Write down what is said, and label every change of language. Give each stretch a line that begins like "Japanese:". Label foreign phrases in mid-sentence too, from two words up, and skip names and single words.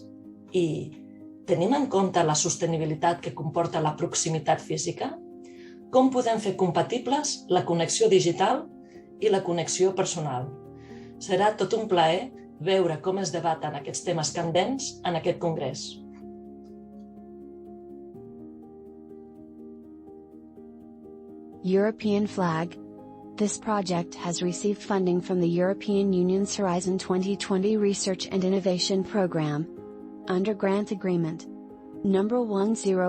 Catalan: I tenim en compte la sostenibilitat que comporta la proximitat física? Com podem fer compatibles la connexió digital i la connexió personal? Serà tot un plaer veure com es debaten aquests temes candents en aquest congrés.
English: European flag. This project has received funding from the European Union's Horizon 2020 Research and Innovation Program. Under grant agreement.